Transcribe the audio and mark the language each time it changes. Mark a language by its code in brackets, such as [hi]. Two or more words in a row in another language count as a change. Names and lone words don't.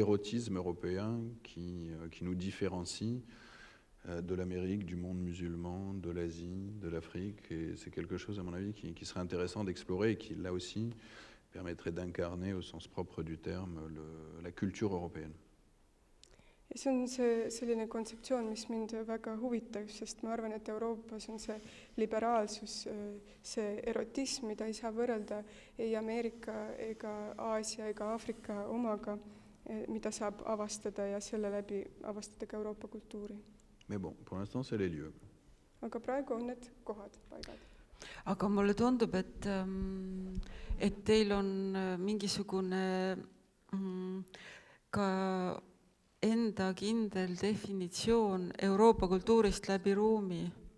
[fr] Il y a un érotisme européen qui nous différencie de l'Amérique, du monde musulman, de l'Asie, de l'Afrique. Et c'est quelque chose, à mon avis, qui serait intéressant d'explorer et qui, là aussi, permettrait d'incarner au sens propre du terme la culture européenne. [et] ja see on selline kontseptsioon, mis mind väga huvitab, sest ma arvan, et Euroopas on see liberaalsus, see erotism, mida ei saa võrrelda ei Ameerika ega Aasia ega Aafrika omaga, mida saab avastada ja selle läbi avastada ka Euroopa kultuuri. [fr] Mais bon, pour l'instant, c'est les lieux. [et] Aga praegu on need kohad, paigad. aga mulle tundub, et teil on mingisugune ka enda kindel definitsioon Euroopa kultuurist läbi ruumi.